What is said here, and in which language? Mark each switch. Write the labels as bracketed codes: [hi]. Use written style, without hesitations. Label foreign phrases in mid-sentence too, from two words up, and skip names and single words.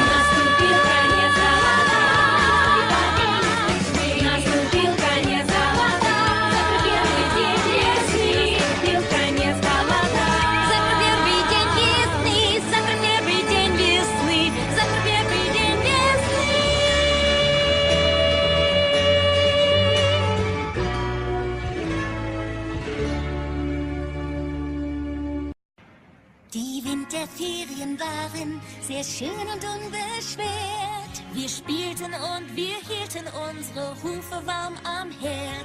[ru] Наступил конец холода, наступил конец холода, завтра первый день весны. Наступил конец холода, завтра первый день весны, завтра первый день весны, завтра первый день весны. [de] Die Winterferien waren sehr schön und unbeschwert. Wir spielten und wir hielten unsere Hufe warm am Herd.